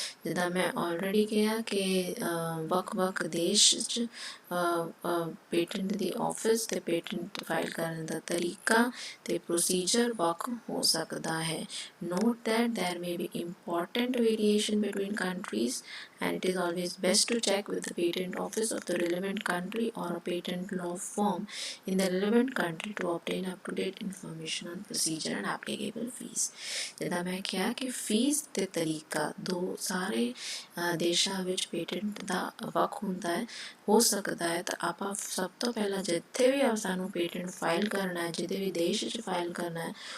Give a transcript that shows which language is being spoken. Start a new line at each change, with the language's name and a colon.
Punjabi: ਜਿੱਦਾਂ ਮੈਂ ਆਲਰੇਡੀ ਕਿਹਾ ਕਿ ਵੱਖ-ਵੱਖ ਦੇਸ਼ 'ਚ ਪੇਟੈਂਟ ਦੀ ਆਫਿਸ ਅਤੇ ਪੇਟੈਂਟ ਫਾਈਲ ਕਰਨ ਦਾ ਤਰੀਕਾ ਅਤੇ ਪ੍ਰੋਸੀਜਰ ਵੱਖ ਹੋ ਸਕਦਾ ਹੈ।
English: Note that there may be important variation between countries and it is always best to check with the patent office of the relevant country or a patent law firm in the relevant country to obtain up-to-date information on procedure and applicable fees।
Punjabi: ਜਿੱਦਾਂ ਮੈਂ ਕਿਹਾ ਕਿ fees ਅਤੇ ਤਰੀਕਾ ਦੋ ਸਾਰੇ ਦੇਸ਼ਾਂ ਵਿੱਚ ਪੇਟੈਂਟ ਦਾ ਵੱਖ ਹੁੰਦਾ ਹੈ, ਹੋ ਸਕਦਾ ਹੈ। ਤਾਂ ਆਪਾਂ ਸਭ ਤੋਂ ਪਹਿਲਾਂ ਜਿੱਥੇ ਵੀ ਸਾਨੂੰ ਪੇਟੈਂਟ ਫਾਈਲ ਕਰਨਾ ਹੈ, ਜਿਹਦੇ ਵੀ ਦੇਸ਼ 'ਚ ਫਾਈਲ ਕਰਨਾ ਹੈ,